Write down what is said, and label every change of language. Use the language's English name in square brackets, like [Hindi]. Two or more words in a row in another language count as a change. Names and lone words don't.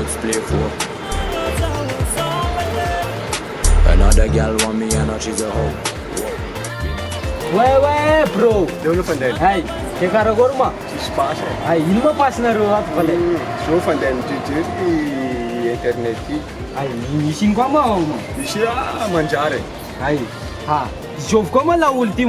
[English] live for. Another girl want me and now she's a hoe. [French] Ouais bro. [Malagasy] Leono fandainy. Ay, ke karakôry ma? Tsisy pasy e. Ay, ino ma pasinareo ato fa le? Zao fandainy jery internet ty. Ay, misy ino koa ma ma? Misy manjary e. Ay, ha, zovy koa ma laolo ty ma?